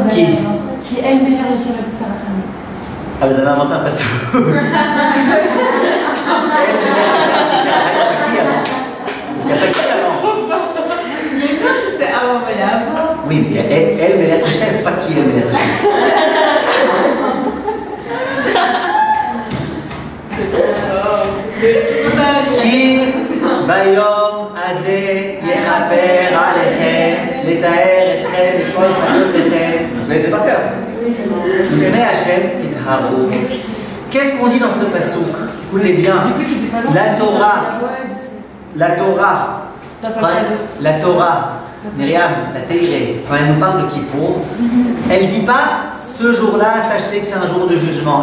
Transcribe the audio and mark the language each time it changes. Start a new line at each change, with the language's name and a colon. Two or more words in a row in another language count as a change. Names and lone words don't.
French: Qui qui est le meilleur de Shabbat Sarachani. Ah, vous avez inventé un passouk. Elle, mais il n'y a pas qui avant? C'est avant, mais il y a avant. Oui, mais il y a elle,
Hebrew: מלך השם,
French: pas qui est
Hebrew: מלך השם. כי ביום הזה יכפר עליכם לטהר אתכם מכל חטאתיכם.
French: Mais c'est par cœur.
Hebrew: לפני השם תטהרו.
French: Qu'est-ce qu'on dit dans ce passouk? Écoutez bien. La Torah, Myriam, la Teiré, quand elle nous parle de Kippour, elle ne dit pas ce jour-là, sachez que c'est un jour de jugement.